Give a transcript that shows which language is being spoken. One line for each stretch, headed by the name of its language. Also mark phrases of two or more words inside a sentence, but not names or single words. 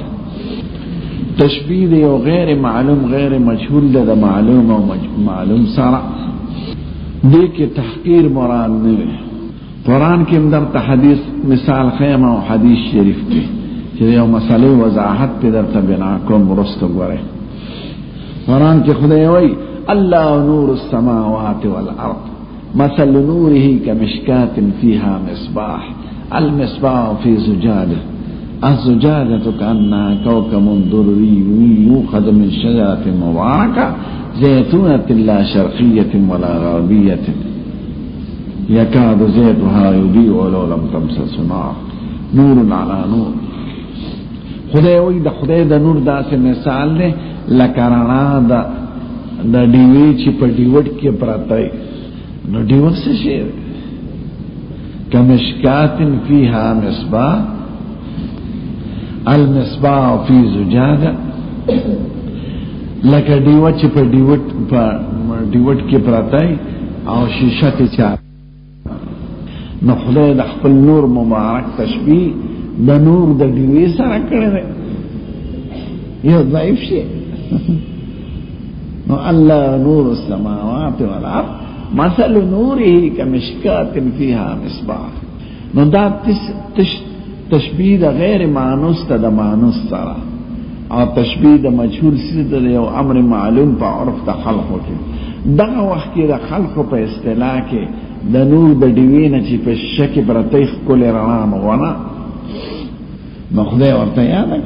Pashto: تشبیه د یو غیر معلوم غیر مجهول د معلوم او معلوم سره، دې کې تحقیر مراد نه وي. قرآن کې هم درته حدیث مثال خیم او حدیث شریف کې چې یو مسئله وضاحت په درته بنا کوم ورسته غوړي. قرآن کې خدای وایي
Arabic: الله نور السماوات والارض مثل نوره كمشكاة فيها مصباح المصباح في زجاجة الزجاجة كأنها كوكب دري يوقد من شجرة مباركة زيتونة لا شرقية ولا غربية يكاد زيتها يضيء ولو لم تمسس نار نور على نور.
Pashto: خدای وی د خدای د نور داسې مثال دی لکه رڼا د ډیوې چې په ډیوټ کې پراته. نو ډیوټ څه شي؟
Arabic: کمشکات فيها مصباح المصباح في زجاجة،
Pashto: لکه ډیوټ چې په ډیوټ کې پراته او شیشه ته چا. نو خدای د خپل نور مبارک تشبیه د نور د ډیوې سره کړی دی. یو ضعیف شي. نو
Arabic: الله نور السماوات والارض مثل نوره كمشكاة فيها مصباح.
Pashto: نو دا تشبیه د غیر مانوس ته د مانوس سره، او تشبیه د مجهول سره د یو امر معلوم په عرف د خلقو کې. دغه وخت کې د خلقو په اصطلاح کې د نور د ډیوې نه چې په شکل برته ښکلې رڼا مغونه، نو خدای ورته یاد کړ.